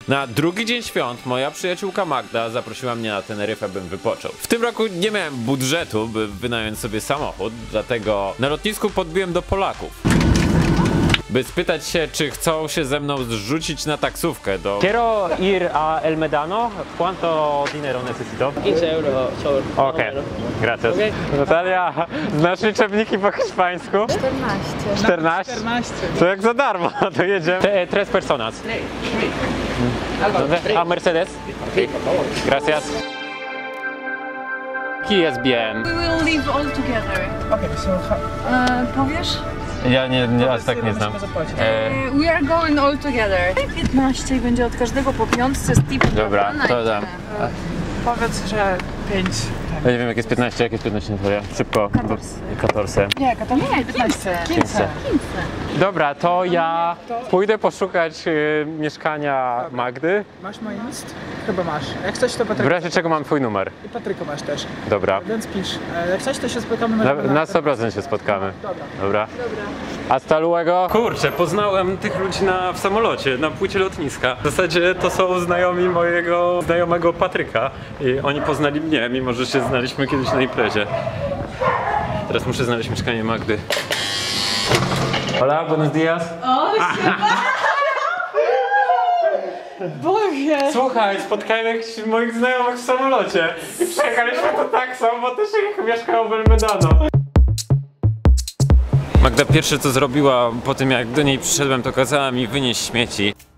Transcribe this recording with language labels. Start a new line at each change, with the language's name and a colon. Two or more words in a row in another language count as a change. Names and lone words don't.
Polish: Na drugi dzień świąt moja przyjaciółka Magda zaprosiła mnie na Teneryfę, bym wypoczął. W tym roku nie miałem budżetu, by wynająć sobie samochód, dlatego na lotnisku podbiłem do Polaków, by spytać się, czy chcą się ze mną zrzucić na taksówkę do...
Spanish: Quiero ir a El Medano. ¿Cuánto dinero necesito? 15 euro sobre. Okej, gracias.
Polish: Okej. Natalia, znasz liczebniki po hiszpańsku? 14. 14? To jak za darmo, to jedziemy.
Spanish: Tres personas. A Mercedes? Gracias. Aquí es bien.
English: We will live all together.
Polish: Okej, Powiesz? Ja nie aż tak nie znam.
English: We are going all together.
Polish: 15 i będzie od każdego po piątce z tipem. Dobra, to dam. powiedz, że 5. Ja nie wiem jak jest 15, jak jest 15 na twoje? Szybko. 14. Nie, to nie 15. 15. Dobra, to ja pójdę poszukać mieszkania Magdy. Masz mój list? Chyba masz. Jak coś to W Patryk. razie czego mam twój numer. I Patryka masz też. Dobra. Więc pisz. Jak coś to się spotkamy Na 100% się spotkamy. Dobra. Dobra.
Spanish: Hasta luego.
Polish: Kurczę, poznałem tych ludzi w samolocie, na płycie lotniska. W zasadzie to są znajomi mojego znajomego Patryka i oni poznali mnie, mimo że się znaliśmy kiedyś na imprezie. Teraz muszę znaleźć mieszkanie Magdy.
Spanish: Hola, buenos días.
Polish: Boże! Słuchaj, spotkałem jakichś moich znajomych w samolocie i przejechaliśmy to taksą, bo też ich mieszkało w El Medano. Magda pierwsze co zrobiła po tym jak do niej przyszedłem, to kazała mi wynieść śmieci.